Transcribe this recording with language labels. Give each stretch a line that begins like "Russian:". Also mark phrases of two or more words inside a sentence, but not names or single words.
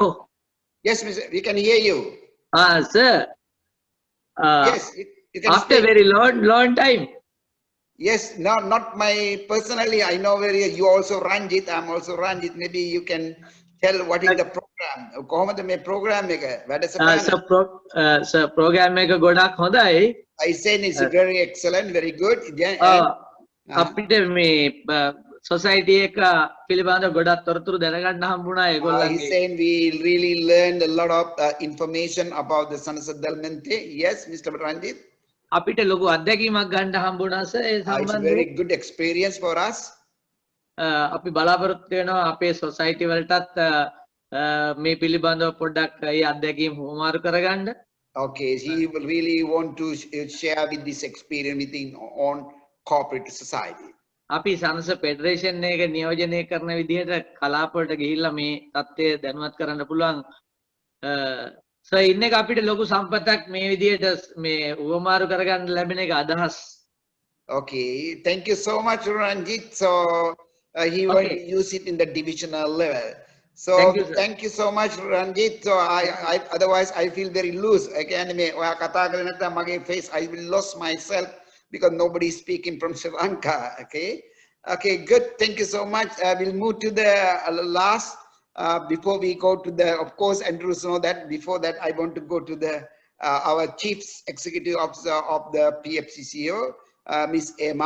English: Yes, Mr. We can hear you. Sir. Yes, you can after speak. very long time. Yes, not my personally. I know where you also Ranjit. I'm also Ranjit. Maybe you can tell what is the program.
Sinhala: කොහොමද මේ program එක? වැඩසටහන. Sir, program එක ගොඩක් හොඳයි.
English: I said it's very excellent, very good.
Sinhala: අපිට මේ society එක පිළිබඳව ගොඩක් තොරතුරු දැනගන්න හම්බුණා ඒගොල්ලන්ගේ.
English: He's saying we really learned a lot of information about the Sanasa Dalmente. Yes, Mr. Ranjit.
Sinhala: අපිට ලොකු අත්දැකීමක් ගන්න හම්බුණා සර් ඒ
English: It's a
Sinhala: සම්බන්ධයෙන්.
English: very good experience for us.
Sinhala: අපි බලාපොරොත්තු වෙනවා අපේ society වලටත් මේ පිළිබඳව පොඩ්ඩක් ඒ අත්දැකීම් හුවමාරු කරගන්න.
English: Okay, he will really want to share with this experience within on corporate society.
Sinhala: අපි සංස ෆෙඩරේෂන් එක නියෝජනය කරන විදිහට කලාපවලට ගිහිල්ලා මේ தත්ත්වය දැනුවත් කරන්න පුළුවන්. සර් ඉන්න එක අපිට ලොකු සම්පතක් මේ විදිහට මේ උවමාරු කරගන්න ලැබෙන එක අදහස්.
English: Okay, thank you so much, Ranjit. So he will use it in the divisional level. So thank you so much, Ranjit. So I otherwise I feel very loose. Again,
Sinhala: ඔයා කතා කරේ නැත්නම් මගේ
English: face I will lose myself because nobody is speaking from Sri Lanka. Okay, good. Thank you so much. We'll move to the last. Before we go to the, of course, Andrews know that. Before that, I want to go to the our Chief Executive Officer of the PFCCO, Miss Emma.